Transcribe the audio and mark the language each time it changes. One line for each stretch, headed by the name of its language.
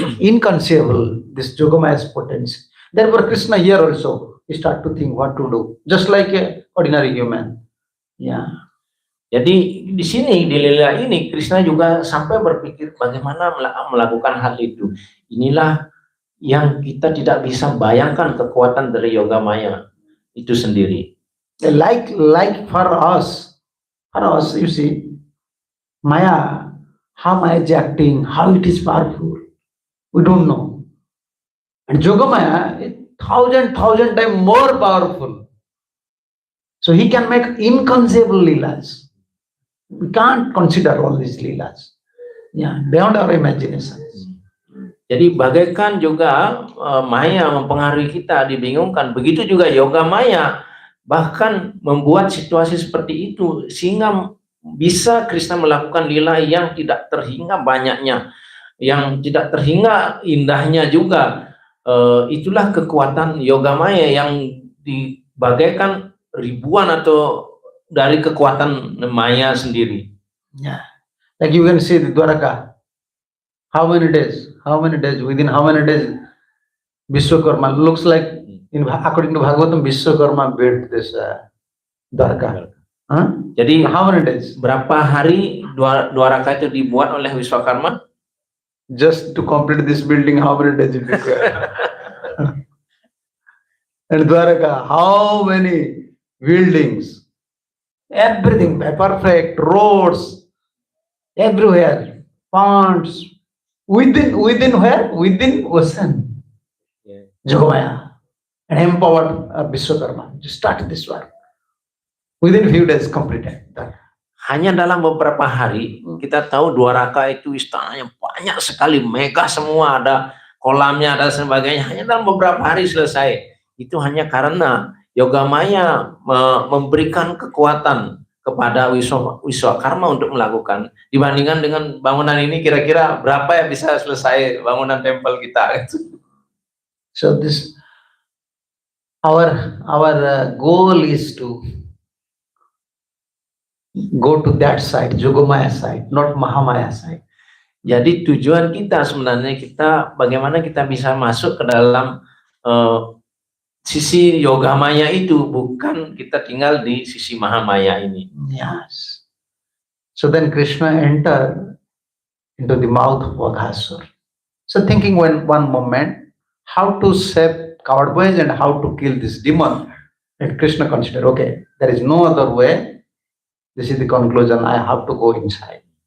English: Inconceivable, this Yogamaya's potency. Therefore, Krishna here also, he start to think what to do, just like a ordinary human. Yeah.
Indonesian: Jadi di sini di lila ini Krishna juga sampai berpikir bagaimana melakukan hal itu. Inilah yang kita tidak bisa bayangkan kekuatan dari Yogamaya itu sendiri.
English: Like for us, you see, Maya, how Maya is acting, how it is powerful, we don't know. And Yogamaya is thousand times more powerful. So he can make inconceivable leelas. We can't consider all these leelas. Yeah, beyond our imagination.
Indonesian: Jadi bagaikan juga Maya mempengaruhi kita, dibingungkan. Begitu juga Yogamaya bahkan membuat situasi seperti itu sehingga bisa Krishna melakukan lila yang tidak terhingga banyaknya, yang tidak terhingga indahnya juga. Itulah kekuatan Yogamaya yang dibagaikan ribuan atau dari kekuatan Maya sendiri.
English: Yeah, like you can see the Dwaraka. How many days? Within how many days Vishwakarma looks like, according to Bhagavatam, Vishwakarma built this Dwaraka.
Indonesian: Jadi
English: how many days?
Indonesian: Berapa hari Dwaraka itu dibuat oleh Vishwakarma?
English: Just to complete this building, how many days it required? And Dwaraka, how many buildings? Everything perfect, roads, everywhere, ponds. Within where? Within ocean. Yeah. Yogamaya and empowered Vishwakarma. Just start this work. Within few days completed.
Indonesian: Hanya dalam beberapa hari kita tahu Dwaraka itu istananya banyak sekali, megah semua, ada kolamnya, ada sebagainya. Hanya dalam beberapa hari selesai. Itu hanya karena Yogamaya memberikan kekuatan kepada Vishwakarma untuk melakukan. Dibandingkan dengan bangunan ini, kira-kira berapa yang bisa selesai bangunan tempel kita?
English: So this our goal is to go to that side, Yogamaya side, not Mahamaya side.
Indonesian: Jadi tujuan kita sebenarnya bagaimana kita bisa masuk ke dalam sisi Yogamaya itu, bukan kita tinggal di sisi Mahamaya ini.
English: Yes. So then Krishna entered into the mouth of Vaghasura. So thinking one moment, how to save coward boys and how to kill this demon. And Krishna considered, okay, there is no other way. This is the conclusion, I have to go inside.